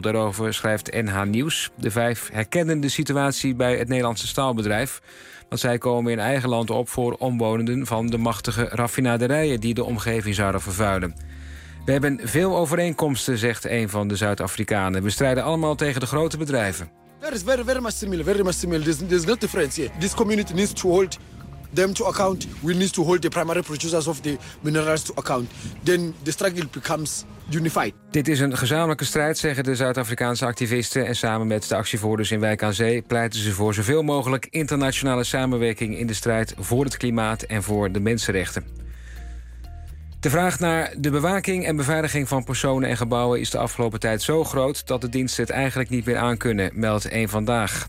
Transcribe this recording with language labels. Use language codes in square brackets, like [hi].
[nl] Daarover schrijft NH Nieuws. De 5 herkenden de situatie bij het Nederlandse staalbedrijf. Want zij komen in eigen land op voor omwonenden van de machtige raffinaderijen die de omgeving zouden vervuilen. We hebben veel overeenkomsten, zegt een van de Zuid-Afrikanen. We strijden allemaal tegen de grote bedrijven. [en] Very, very, very much similar, very much similar. There's no difference here. This community needs to hold them to account. We need to hold the primary producers of the minerals to account. Then the struggle becomes unified. [nl] Dit is een gezamenlijke strijd, zeggen de Zuid-Afrikaanse activisten. En samen met de actievoerders in Wijk aan Zee pleiten ze voor zoveel mogelijk internationale samenwerking in de strijd voor het klimaat en voor de mensenrechten. De vraag naar de bewaking en beveiliging van personen en gebouwen is de afgelopen tijd zo groot dat de diensten het eigenlijk niet meer aankunnen, meldt 1Vandaag.